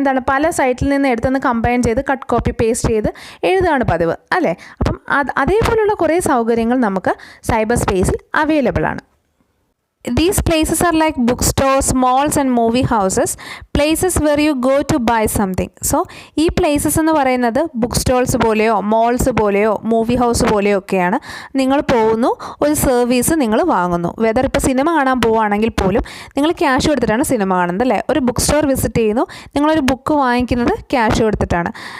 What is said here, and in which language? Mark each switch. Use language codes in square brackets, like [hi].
[ml] പല സൈറ്റിൽ നിന്ന് എടുത്തൊന്ന് കമ്പൈൻ ചെയ്ത് കട്ട് കോപ്പി പേസ്റ്റ് ചെയ്ത് എഴുതുകയാണ് പതിവ്, അല്ലേ? അപ്പം അതേപോലുള്ള കുറേ സൗകര്യങ്ങൾ നമുക്ക് സൈബർ സ്പേസിൽ അവൈലബിൾ ആണ്. [en] These places are like bookstores, malls and movie houses, places where you go to buy something. [ml] So ഈ പ്ലേസസ് എന്ന് പറയുന്നത് ബുക്ക് സ്റ്റോൾസ് പോലെയോ മോൾസ് പോലെയോ മൂവി ഹൗസ് പോലെയോ ഒക്കെയാണ്. നിങ്ങൾ പോകുന്നു, ഒരു സർവീസ് നിങ്ങൾ വാങ്ങുന്നു. വെദർ ഇപ്പോൾ സിനിമ കാണാൻ പോവുകയാണെങ്കിൽ പോലും നിങ്ങൾ ക്യാഷ് കൊടുത്തിട്ടാണ് സിനിമ കാണുന്നത്, അല്ലേ? ഒരു ബുക്ക് സ്റ്റോർ വിസിറ്റ് ചെയ്യുന്നു, നിങ്ങളൊരു ബുക്ക് വാങ്ങിക്കുന്നത് ക്യാഷ് കൊടുത്തിട്ടാണ്.